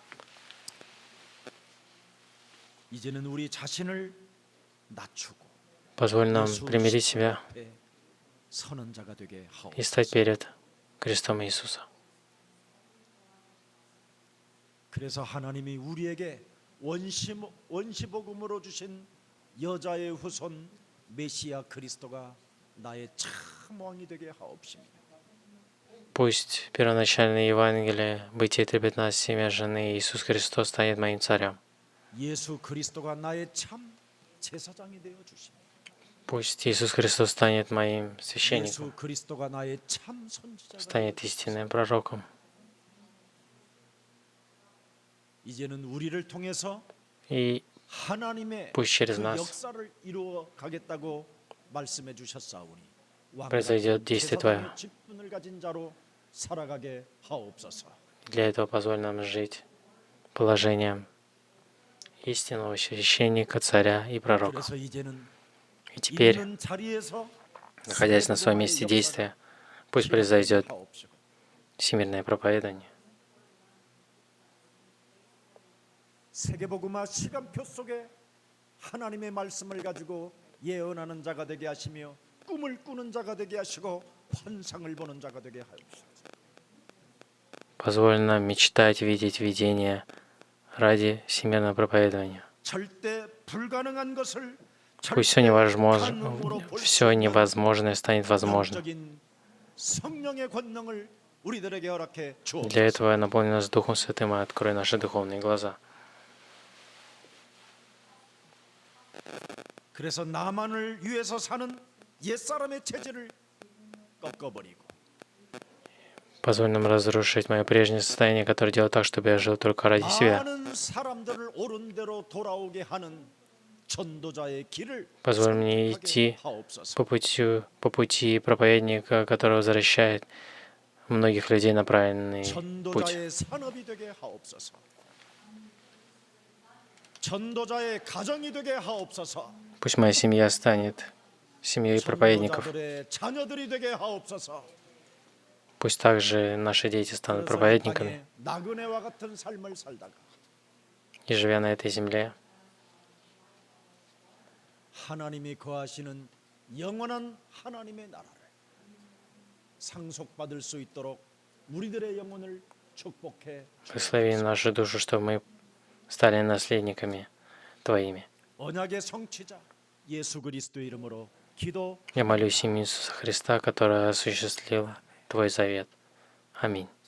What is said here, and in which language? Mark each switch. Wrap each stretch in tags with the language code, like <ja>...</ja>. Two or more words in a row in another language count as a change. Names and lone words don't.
<ko>이제는 우리 자신을 낮추고</ko> <ru>Позволь нам</ru> <ko>예수</ko> <ru>примирить</ru> <ko>십자가</ko> <ru>себя</ru> <ko>앞에 서는 자가 되게</ko> <ru>и стать</ru> <ko>하옵소서.</ko> <ru>перед крестом Иисуса.</ru> <ko>그래서 하나님이 우리에게 원시복음으로 주신 여자의 후손 메시아 그리스도가 나의 참 왕이 되게 하옵시며</ko> <ru>Пусть первоначальное Евангелие, Бытие 3:15, семя жены Иисус Христос станет моим царем.</ru> <ko>예수 그리스도가 나의 참 제사장이 되어 주시며</ko> <ru>Пусть Иисус Христос станет моим священником,</ru> <ko>예수 그리스도가 나의 참 선지자가 되어</ko> <ru>станет</ru> <ko>주시며</ko> <ru>истинным пророком.</ru> <ko>이제는 우리를 통해서</ko> <ru>И</ru> <ko>하나님의</ko> <ru>пусть через</ru> <ko>그</ko> <ru>нас</ru> <ko>역사를 이루어 가겠다고 말씀해 주셨사오니</ko> <ru>произойдет действие Твое.</ru> <ko>제사장의 직분을 가진 자로 살아가게 하옵소서.</ko> <ru>Для этого позволь нам жить положением истинного священника, царя и пророка.</ru> <ko>그래서 이제는</ko> <ru>И теперь,</ru> <ko>있는 자리에서</ko> <ru>находясь на своем месте действия, пусть произойдет</ru> <ko>하옵시고</ko> <ru>всемирное проповедание.</ru> <ko>세계복음화 시간표 속에 하나님의 말씀을 가지고 예언하는 자가 되게 하시며 꿈을 꾸는 자가 되게 하시고 환상을 보는 자가 되게 하옵소서.</ko> <ru>Позволь нам мечтать, видеть видения ради всемирного проповедования.</ru> <ko>절대 불가능한 것을</ko> <ru>Пусть все невозможное станет возможным.</ru> <ko>영적인 성령의 권능을 우리들에게 허락해</ko> <ru>Для</ru> <ko>주옵소서.</ko> <ru>этого наполни нас Духом Святым и открой наши духовные глаза.</ru> <ko>그래서 나만을 위해서 사는 옛사람의 체질을 꺾어버리고</ko> <ru>Позволь нам разрушить мое прежнее состояние, которое делает так, чтобы я жил только ради себя.</ru> <ko>많은 사람들을 옳은 대로 돌아오게 하는 전도자의 길을</ko> <ru>Позволь мне</ru> <ko>선택하게</ko> <ru>идти</ru> <ko>하옵소서.</ko> <ru>по пути проповедника, который возвращает многих людей на правильный путь.</ru> <ko>전도자의 산업이 되게 하옵소서. 전도자의 가정이 되게 하옵소서.</ko> <ru>Пусть моя семья станет семьей проповедников.</ru> <ko>전도자들의 자녀들이 되게 하옵소서.</ko> <ru>Пусть также наши дети станут</ru> <ko>그래서 이</ko> <ru>проповедниками.</ru> <ko>땅에 나그네와 같은 삶을 살다가</ko> <ru>И живя на этой земле,</ru> <ko>하나님이 거하시는 영원한 하나님의 나라를 상속받을 수 있도록 우리들의 영혼을 축복해</ko> <ru>благослови нашу душу, чтобы мы стали наследниками Твоими.</ru> <ko>언약의 성취자 예수 그리스도의 이름으로 기도</ko> <ru>Я молюсь имя Иисуса Христа, который осуществил Твой завет. Аминь.</ru>